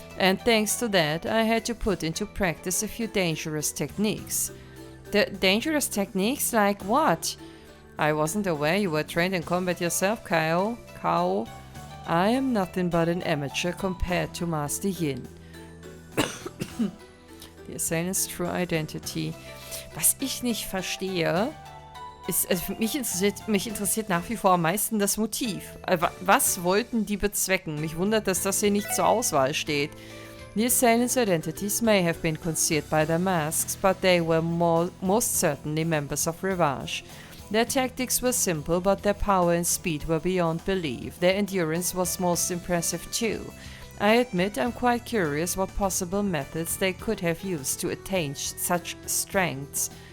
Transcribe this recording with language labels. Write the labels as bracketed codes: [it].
[en] And thanks to that, I had to put into practice a few dangerous techniques. Dangerous techniques? Like what? I wasn't aware you were trained in combat yourself, Kao. I am nothing but an amateur compared to Master Yin. The assailant's true identity. [de] Was ich nicht verstehe, ist, also mich interessiert nach wie vor am meisten das Motiv. Was wollten die bezwecken? Mich wundert, dass das hier nicht zur Auswahl steht. [en] The assailants' identities may have been concealed by their masks, but they were most certainly members of Revache. Their tactics were simple, but their power and speed were beyond belief. Their endurance was most impressive too. I admit I'm quite curious what possible methods they could have used to attain such strengths.